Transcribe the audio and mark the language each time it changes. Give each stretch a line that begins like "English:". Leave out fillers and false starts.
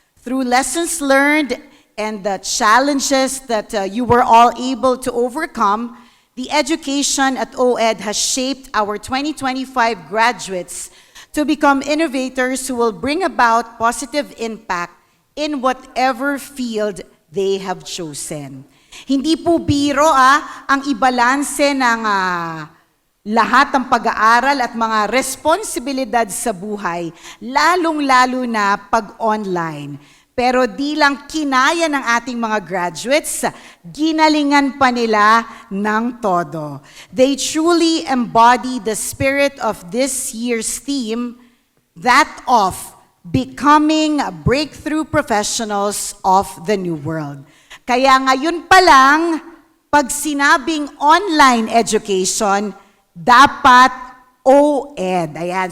English: Through lessons learned and the challenges that you were all able to overcome, the education at OED has shaped our 2025 graduates to become innovators who will bring about positive impact in whatever field they have chosen.
Filipino: Hindi po biro ang ibalanse ng lahat ng pag-aaral at mga responsibilidad sa buhay, lalong-lalo na pag-online. Pero di lang kinaya ng ating mga graduates, ginalingan pa nila ng todo.
English: They truly embody the spirit of this year's theme, that of becoming breakthrough professionals of the new world.
Filipino: Kaya ngayon pa lang, pag sinabing online education, dapat OED. Ayan.